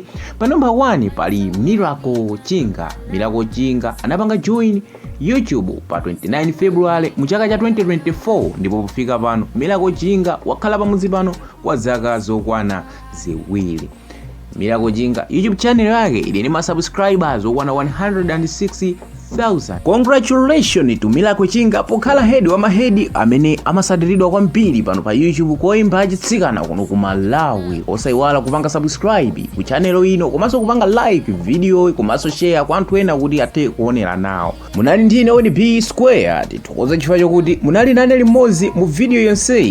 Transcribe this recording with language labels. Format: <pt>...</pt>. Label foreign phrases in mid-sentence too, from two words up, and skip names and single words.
<ny>Pa number 1 pali Miracle Chinga anapanga join YouTube pa 29 February mu chaka cha 2024, ndipo pofika pano Miracle Chinga wakhala pamuzi pano kwa zaka zokwana ziwiri. Miracle Chinga YouTube channel yake ili ndi ma subscribers okwana 160,000.</ny> <en>Congratulations to</en> <ny>Miracle Chinga pokhala head wa mahedi amene amasatiridwa kwambiri pano pa YouTube koimba achitsikana kuno ku Malawi. Osayiwala kupanga subscribe ku channel ino komanso kupanga like video komanso share kwa anthu ena kuti athe kuonera nawo. Munali ndine Oni B Square, tithokoza chifukwa chokuti munali nane limodzi mu video yonseyi.</ny>